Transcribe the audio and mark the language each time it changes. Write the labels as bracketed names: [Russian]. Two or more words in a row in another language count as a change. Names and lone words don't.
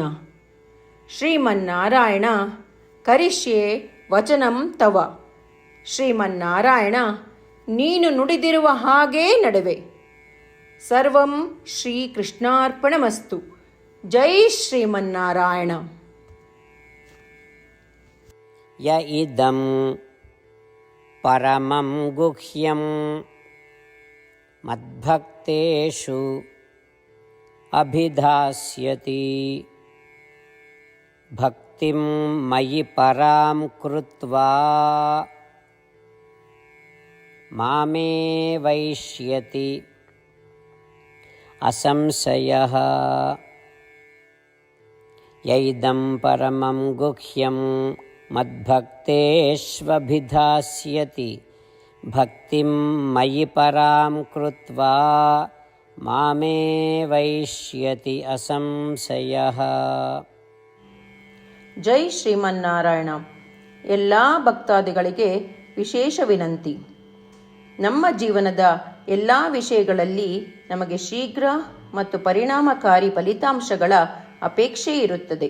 [Sanskrit] ಶ್ರೀಮನ್ನಾರಾಯಣ, ಕರಿಷ್ಯೆ ವಚನಂ ತವ. [Kannada] ಶ್ರೀಮನ್ನಾರಾಯಣ, ನೀನು ನುಡಿದಿರುವ ಹಾಗೇ ನಡೆವೆ. [Sanskrit] ಸರ್ವಂ ಶ್ರೀಕೃಷ್ಣಾರ್ಪಣಮಸ್ತು. [Kannada] ಜೈ ಶ್ರೀಮನ್ನಾರಾಯಣ. [Sanskrit] ಯ ಇದಂ ಪರಮಂ ಗುಹ್ಯಂ ಮದ್ಭಕ್ತೇಷು ಅಭಿಧಾಸ್ಯತಿ ಭಕ್ತಿಂ ಮಯಿ ಪರಾಂ ಕೃತ್ವಾ ಮಾಮೇ ವೈಷ್ಯತಿ ಅಸಂಶಯಃ. ಯೈದಂ ಪರಮಂ ಗುಹ್ಯಂ ಮದ್ಭಕ್ತೇಷ್ವಭಿಧಾಸ್ಯತಿ ಭಕ್ತಿಂ ಮಯಿ ಪರಾಂ ಕೃತ್ವಾ ಮಾಮೇ ವೈಷ್ಯತಿ ಅಸಂಶಯಃ. [Kannada] ಜೈ ಶ್ರೀಮನ್ನಾರಾಯಣ. ಎಲ್ಲ ಭಕ್ತಾದಿಗಳಿಗೆ ವಿಶೇಷ ವಿನಂತಿ. ನಮ್ಮ ಜೀವನದ ಎಲ್ಲ ವಿಷಯಗಳಲ್ಲಿ ನಮಗೆ ಶೀಘ್ರ ಮತ್ತು ಪರಿಣಾಮಕಾರಿ ಫಲಿತಾಂಶಗಳ ಅಪೇಕ್ಷೆ ಇರುತ್ತದೆ.